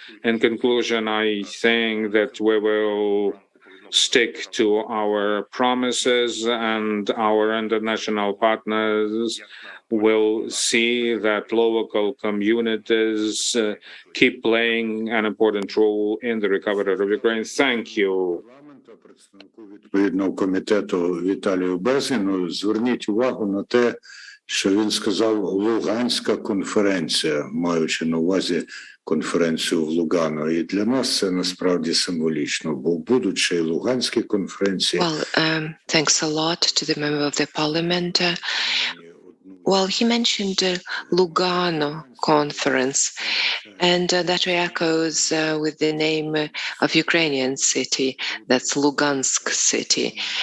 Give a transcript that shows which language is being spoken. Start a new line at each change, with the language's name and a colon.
English: In conclusion, I think that we will stick to our promises, and our international partners will see that local communities keep playing an important role in the recovery of Ukraine. Thank you.
Ukrainian: Відповідного комітету Віталію Безгіну, зверніть увагу на те, що він сказав Луганська конференція, маючи на увазі конференцію в Лугано. І для нас це насправді символічно, бо будуть ще й Луганські конференції.
English: Well, thanks a lot to the member of the parliament. Well, he mentioned Lugano conference, and that echoes with the name of Ukrainian city, that's Lugansk city.